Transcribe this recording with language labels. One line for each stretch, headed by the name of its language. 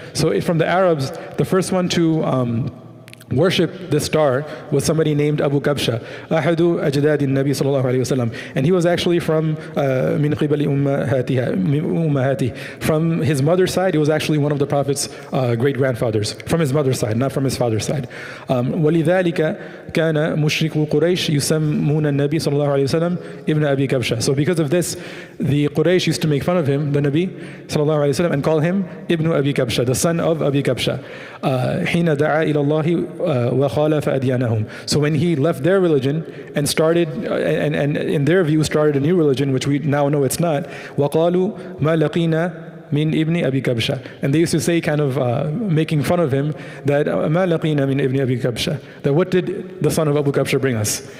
English: So from the Arabs, the first one to worship this star was somebody named Abu Kabsha,
Arabic: Ahadu Ajdadi Nabi sallallahu alayhi wasallam,
English: and he was actually from
Arabic: min qibali ummahati.
English: From his mother's side, he was actually one of the Prophet's great grandfathers. From his mother's side, not from his father's side.
Arabic: وَلِذَلِكَ كَانَ مُشْرِكُ قُرَيْشِ يُسَمُّونَ النَّبِي صلى الله عليه وسلم ibn Abi Kabsha.
English: So because of this, the Quraysh used to make fun of him, the Nabi sallallahu alayhi wasallam, and call him Ibn Abi Kabsha, the son of Abi Kabsha.
Arabic: حين دعا إلى الله وَخَالَفَ أَدْيَانَهُمْ.
English: So when he left their religion and started, and in their view started a new religion, which we now know it's not,
Arabic: وَقَالُوا مَا لَقِينَا مِنْ إِبْنِ أَبِي كَبْشَةٍ.
English: And they used to say, kind of making fun of him, that
Arabic: مَا لَقِينَا مِنْ إِبْنِ أَبِي كَبْشَةٍ,
English: that what did the son of Abu Kabsha bring us?